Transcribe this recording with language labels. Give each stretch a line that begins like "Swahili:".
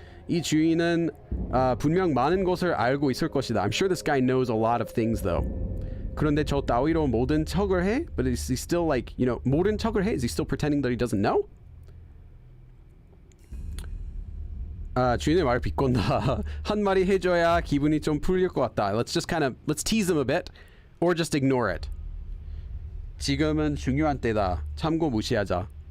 Korean: 이 주인은 분명 많은 것을 알고 있을 것이다.
English: I'm sure this guy knows a lot of things though.
Korean: 그런데 저 따위로 모든 척을 해?
English: But is he still like, you know,
Korean: 모른 척을 해?
English: Is he still pretending that he doesn't know?
Korean: 주인의 말 비꼰다. 한 마리 해줘야 기분이 좀 풀릴 것 같다.
English: Let's tease him a bit, or just ignore it.
Korean: 지금은 중요한 때다. 참고 무시하자.